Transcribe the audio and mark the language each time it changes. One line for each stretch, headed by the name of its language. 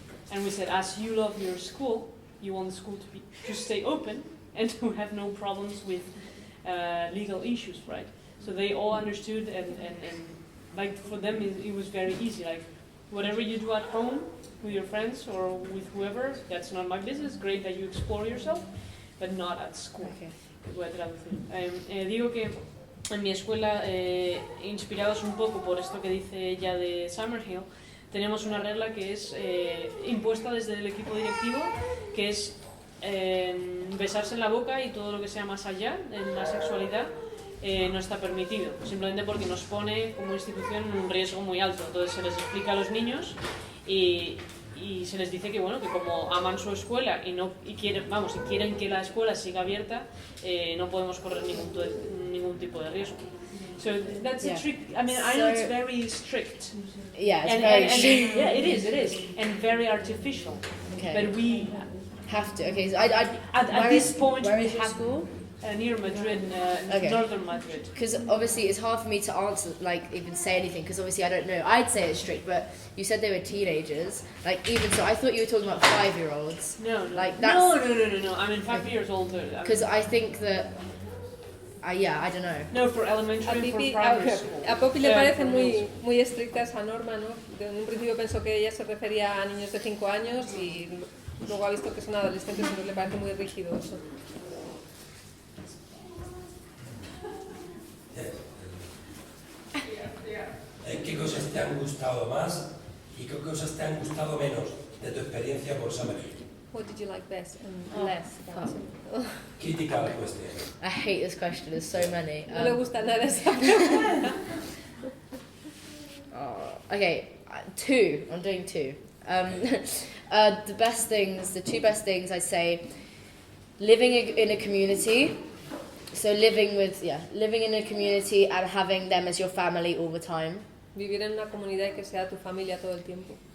English: And we said, as you love your school, you want the school to stay open and to have no problems with legal issues, right? So they all understood, and like for them it was very easy. Like, whatever you do at home with your friends or with whoever, that's not my business. Great that you explore yourself, but not at school. Okay.
Spanish: Voy a traducir. Digo que en mi escuela, inspirados un poco por esto que dice ella de Summerhill, tenemos una regla que es impuesta desde el equipo directivo, que es besarse en la boca, y todo lo que sea más allá en la sexualidad no está permitido, simplemente porque nos pone como institución en un riesgo muy alto. Entonces se les explica a los niños y se les dice que bueno, que como aman su escuela y quieren que la escuela siga abierta, no podemos correr ningún tipo de riesgo.
English: So that's a trick. I mean, I know it's very strict. Yeah, it's very strict. Yeah, it is, and very artificial. Okay. But we have to. Okay, so at this point where we is your have school? Near Madrid, Okay. northern Madrid. Because obviously it's hard for me to answer, like even say anything, because obviously I don't know. I'd say it's strict, but you said they were teenagers. Like, even so, I thought you were talking about 5-year-olds. No, like that's no. I mean 5 years older. Because I think that. I don't know. No, for elementary, for primary school.
Spanish: A Poppy le parece muy estricta esa norma, ¿no? En un principio pensó que ella se refería a niños de 5 años y luego ha visto que son adolescentes, entonces le parece muy rígido eso. ¿Qué cosas te han gustado más y qué cosas te han gustado menos de tu experiencia por Summerhill?
English: What did you like best and less about it? Critical question. I hate this question. There's so many.
Spanish: No le gusta nada esa.
English: Okay, 2. I'm doing 2. The 2 best things I say: living in a community. So living in a community and having them as your family all the time.
Spanish: Vivir en una comunidad y que sea tu familia todo el tiempo.